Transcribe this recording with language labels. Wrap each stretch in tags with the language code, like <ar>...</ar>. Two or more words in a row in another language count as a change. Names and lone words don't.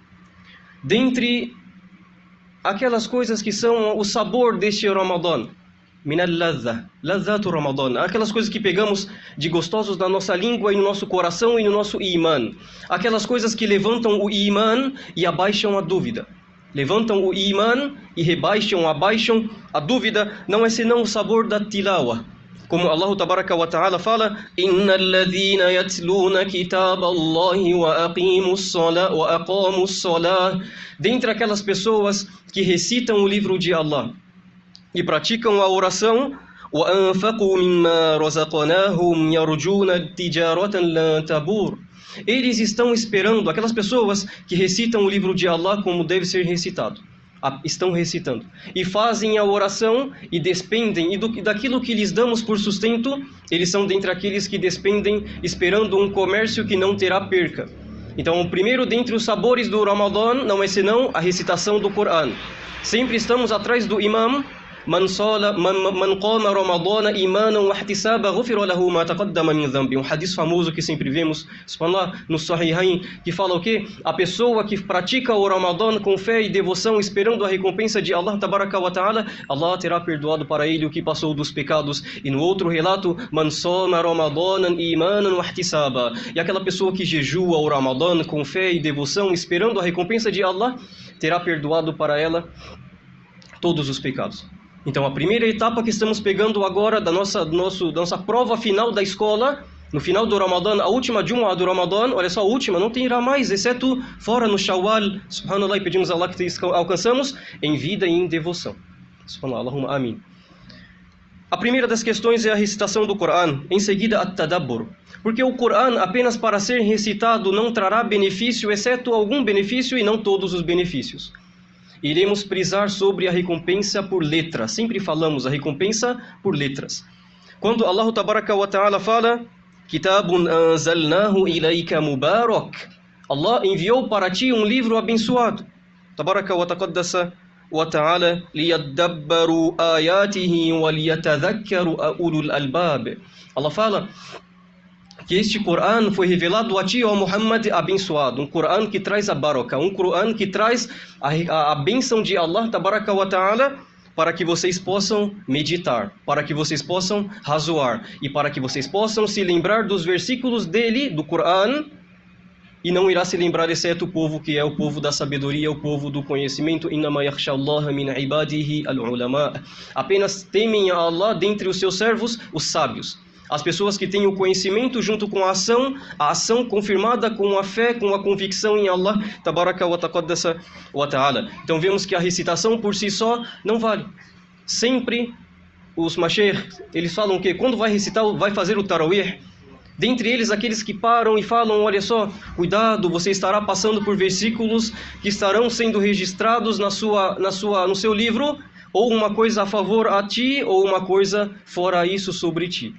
<pt>Dentre aquelas coisas que são o sabor deste Ramadã,</pt> <ar>من اللذة، لذة رمضان,</ar> <pt>aquelas coisas que pegamos de gostosos na nossa língua e no nosso coração e no nosso iman, aquelas coisas que levantam o iman e abaixam a dúvida, levantam o iman e abaixam a dúvida, não é senão o sabor da tilawa.</pt> <ar>Como الله تبارك وتعالى fala, إن الذين يتلون كتاب الله وأقاموا الصلاة,</ar> <pt>dentre aquelas pessoas que recitam o livro de Allah e praticam a oração,</pt> <ar>وأنفقوا مما رزقناهم يرجون تجارة لن تبور,</ar> <pt>eles estão esperando, aquelas pessoas que recitam o livro de Allah como deve ser recitado, estão recitando e fazem a oração e despendem, e daquilo que lhes damos por sustento, eles são dentre aqueles que despendem esperando um comércio que não terá perca. Então, o primeiro dentre os sabores do Ramadã não é senão a recitação do Corão. Sempre estamos atrás do imam.</pt> <ar>من قام رمضان إيمانا واحتسابا غفر له ما تقدم من ذنبه.</ar> <pt>Um hadith famoso que sempre vemos, subhanallah, no Sahihain, que fala o quê? A pessoa que pratica o Ramadã com fé e devoção, esperando a recompensa de</pt> <ar>الله تبارك وتعالى,</ar> <pt>Allah terá perdoado para ele o que passou dos pecados. E no outro relato,</pt> <ar>من صام رمضان إيمانا واحتسابا.</ar> <pt>E aquela pessoa que jejua o Ramadã com fé e devoção, esperando a recompensa de Allah, terá perdoado para ela todos os pecados. Então, a primeira etapa que estamos pegando agora da nossa prova final da escola, no final do Ramadã, a última Jumu'ah do Ramadã, olha só, a última, não terá mais, exceto fora no Shawwal, subhanallah, e pedimos a Allah que alcançamos em vida e em devoção.</pt> <ar>سبحان الله، اللهم آمين.</ar> <pt>A primeira das questões é a recitação do Corão, em seguida at-tadabbur. Porque o Corão, apenas para ser recitado, não trará benefício, exceto algum benefício e não todos os benefícios. Iremos prisar sobre a recompensa por letras. Sempre falamos a recompensa por letras. Quando</pt> <ar>الله تبارك وتعالى</ar> <pt>fala,</pt> <ar>كتاب أنزلناه إليك مبارك,</ar> <pt>Allah enviou para ti um livro abençoado.</pt> <ar>تبارك وتقدس وتعالى ليدبروا آياته وليتذكر أولو الألباب.</ar> <pt>Allah fala que este Corão foi revelado a ti, ó Muhammad, abençoado. Um Corão que traz a baraka, um Corão que traz a bênção de</pt> <ar>الله تبارك وتعالى,</ar> <pt>para que vocês possam meditar, para que vocês possam razoar, e para que vocês possam se lembrar dos versículos dele, do Corão, e não irá se lembrar exceto o povo que é o povo da sabedoria, o povo do conhecimento.</pt> <ar>إنما يخشى الله من عباده العلماء.</ar> <pt>Apenas temem a Allah dentre os seus servos, os sábios. As pessoas que têm o conhecimento junto com a ação confirmada com a fé, com a convicção em</pt> <ar>الله تبارك وتقدس وتعالى.</ar> <pt>Então vemos que a recitação por si só não vale. Sempre os mashaykh, eles falam que quando vai recitar, vai fazer o tarawih, dentre eles aqueles que param e falam, olha só, cuidado, você estará passando por versículos que estarão sendo registrados no seu livro, ou uma coisa a favor a ti, ou uma coisa fora isso sobre ti.</pt>